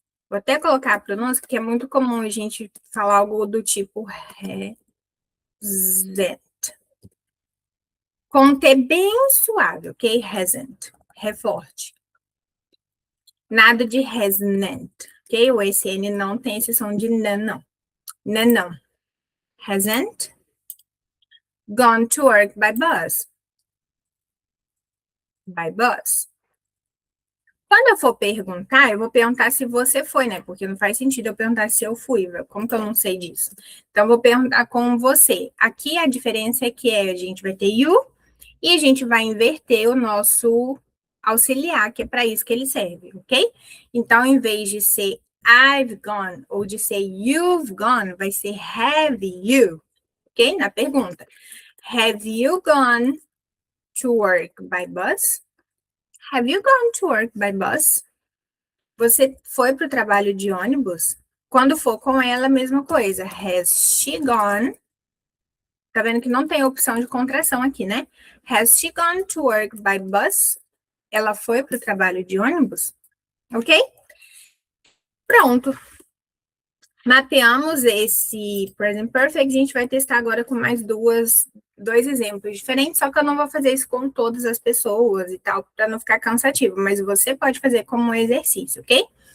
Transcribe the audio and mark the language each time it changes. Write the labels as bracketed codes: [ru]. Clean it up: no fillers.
[pt] Vou até colocar a pronúncia, porque é muito comum a gente falar algo do tipo hasn't. Com T bem suave, ok? Hasn't. É forte. Nada de hasn't, ok? O SN não tem esse som de n, não. N, não. [en] Hasn't gone to work by bus. By bus. [pt] Quando eu for perguntar, eu vou perguntar se você foi, né? Porque não faz sentido eu perguntar se eu fui, como que eu não sei disso? Então, eu vou perguntar com você. Aqui a diferença é que a gente vai ter you e a gente vai inverter o nosso auxiliar, que é para isso que ele serve, ok? Então, em vez de ser [en] I've gone [pt] ou de ser [en] you've gone, [pt] vai ser [en] have you, [pt] ok? Na pergunta. [en] Have you gone to work by bus? Have you gone to work by bus? [pt] Você foi para o trabalho de ônibus? Quando for com ela, a mesma coisa. [en] Has she gone? [pt] Tá vendo que não tem opção de contração aqui, né? [en] Has she gone to work by bus? [pt] Ela foi para o trabalho de ônibus? Ok? Pronto. Mapeamos esse present perfect. A gente vai testar agora com mais dois exemplos diferentes, só que eu não vou fazer isso com todas as pessoas e tal, para não ficar cansativo, mas você pode fazer como um exercício, ok?